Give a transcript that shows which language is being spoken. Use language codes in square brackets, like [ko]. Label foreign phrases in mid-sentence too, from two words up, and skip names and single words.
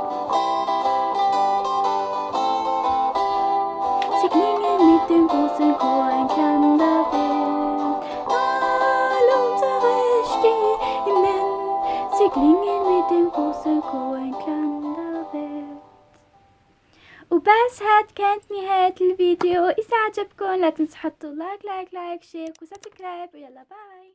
[de] Sie klingen mit dem großen Chor entlang der Welt. All unsere Stimmen, sie klingen mit dem großen Chor entlang der Welt. [ar] وبس هاد كانت نهاية الفيديو. إذا عجبكم لا تنسوا تحطوا [en] like share and subscribe, [ar] ويلا باي.